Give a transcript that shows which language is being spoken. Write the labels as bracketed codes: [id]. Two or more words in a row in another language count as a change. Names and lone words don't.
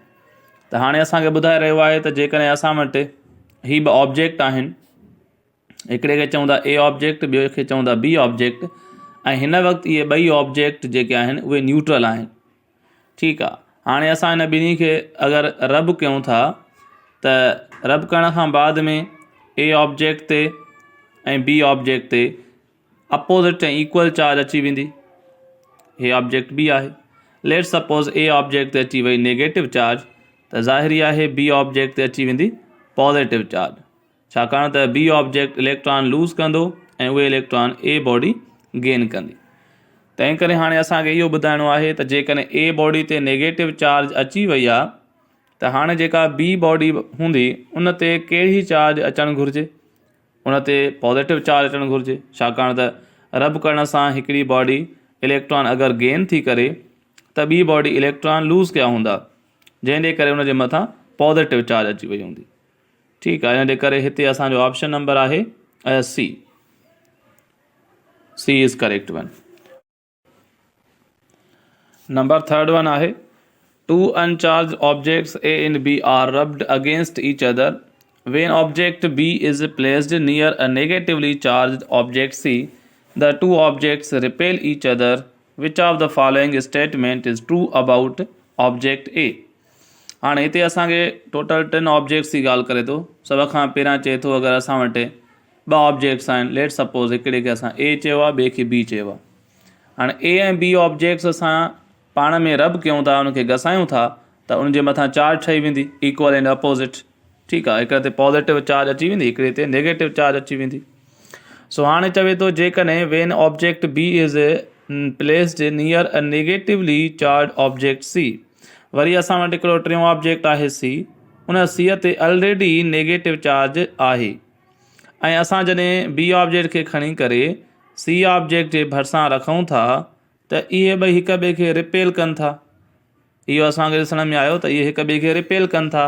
[sd] त हाणे असांखे ॿुधाए रहियो आहे त जेकॾहिं असां वटि हीअ ॿ ऑब्जेक्ट आहिनि, हिकिड़े खे चऊं था [en] A object, [sd] ॿियो खे चऊं था [en] B object, [sd] ऐं हिन वक़्तु इहे ॿई ऑब्जेक्ट जेके आहिनि उहे न्यूट्रल आहिनि। ठीकु आहे। हाणे असां हिन ॿिन्ही खे अगरि रब कयूं था त रब करण खां बाद में [en] A object [sd] ते ऐं [en] B object [sd] ते अपोज़िट ऐं [en] equal charge [sd] अची वेंदी। हे [en] object B [sd] आहे। [en] let suppose A object [sd] ते अची वई [en] negative charge, [sd] त ज़ाहिरी आहे [en] B object [sd] ते अची वेंदी [en] positive charge, [sd] छाकाणि त [en] B object electron lose [sd] कंदो ऐं उहे [en] electron A body gain [sd] कंदी। तंहिं करे हाणे असांखे इहो ॿुधाइणो आहे त जेकॾहिं [en] A body [sd] ते [en] negative charge [sd] अची वई आहे, त हाणे जेका [en] B body [sd] हूंदी उन ते कहिड़ी चार्ज अचणु घुरिजे? उन ते [en] positive charge [sd] अचणु घुरिजे, छाकाणि त रब करण सां हिकिड़ी [en] body electron [sd] अगरि गेन थी करे त ॿी [en] body electron lose [sd] कया हूंदा, जंहिंजे करे उनजे मथां [en] positive charge [sd] अची वई हूंदी। ठीकु आहे। इन जे करे हिते असांजो [en] option number [sd] आहे सी। [en] C is correct one. Number third one आहे two uncharged objects A and B are rubbed against each other. When object B is placed near a negatively charged object C, the two objects repel each other. Which of the following statement is true about object A? [sd] हाणे हिते असांखे [en] total 3 objects [sd] जी ॻाल्हि करे थो। सभ खां पहिरियां चए थो अगरि असां वटि 2 ऑब्जेक्ट्स आहिनि, [en] let suppose [sd] हिकिड़े खे असां ए चयो आहे, ॿिए खे बी चयो आहे। हाणे ए ऐं [en] B objects [sd] असां पाण में रब कयूं था, उनखे घसायूं था, त उनजे मथां चार्ज ठही वेंदी [en] equal and opposite. [sd] ठीकु आहे। हिकिड़े ते [en] positive charge [sd] अची वेंदी, हिकिड़े ते [en] negative charge [sd] अची वेंदी। सो हाणे चवे थो जेकॾहिं [en] when object B is placed near a negatively charged object C. [sd] वरी असां वटि हिकिड़ो टियों ऑब्जेक्ट आहे सी, उन सीअ ते [en] already negative charge [sd] आहे, ऐं असां जॾहिं [en] B object [sd] खे खणी करे [en] C object [sd] जे भरिसां रखूं था त इहे ॿई हिक ॿिए खे रिपेल कनि था। इहो असांखे ॾिसण में आयो त इहे हिक ॿिए खे रिपेल कनि था।